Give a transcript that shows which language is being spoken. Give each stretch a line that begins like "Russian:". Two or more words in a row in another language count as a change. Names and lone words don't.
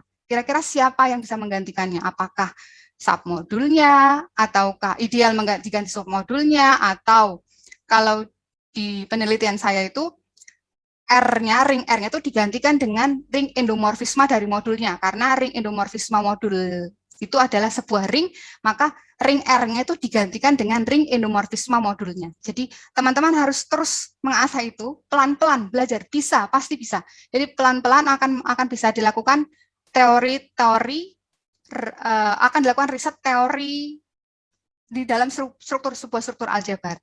Indonesian: Kira-kira siapa yang bisa menggantikannya? Apakah submodulnya, ataukah ideal menggantikan submodulnya, atau kalau di penelitian saya itu ring R-nya itu digantikan dengan ring endomorfisma dari modulnya, karena ring endomorfisma modul itu adalah sebuah ring, maka ring R-nya itu digantikan dengan ring endomorfisma modulnya. Jadi teman-teman harus terus mengasah itu, pelan-pelan belajar, bisa, pasti bisa. Jadi pelan-pelan akan bisa dilakukan akan dilakukan riset teori di dalam sebuah struktur aljabar.